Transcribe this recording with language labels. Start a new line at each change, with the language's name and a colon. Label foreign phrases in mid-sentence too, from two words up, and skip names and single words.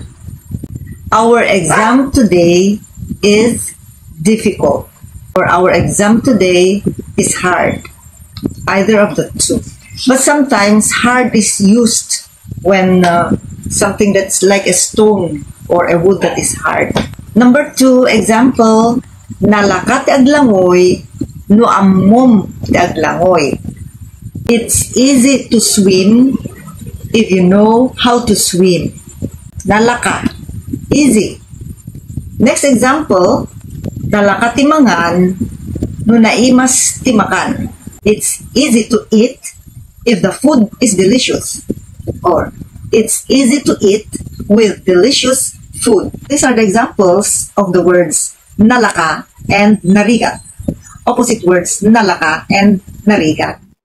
English: Our exam today is difficult, or our exam today is hard. Either of the two. But sometimes hard is used when something that's like a stone or a wood that is hard. Number two example,
Iloko: nalaka ti aglangoy no ammom ti aglangoy.
English: It's easy to swim if you know how to swim. Nalaka, easy. Next example,
Iloko: nalaka ti mangan no naimas ti makan.
English: It's easy to eat if the food is delicious, or it's easy to eat with delicious food. These are the examples of the words nalaka and narigat. Opposite words, nalaka and narigat.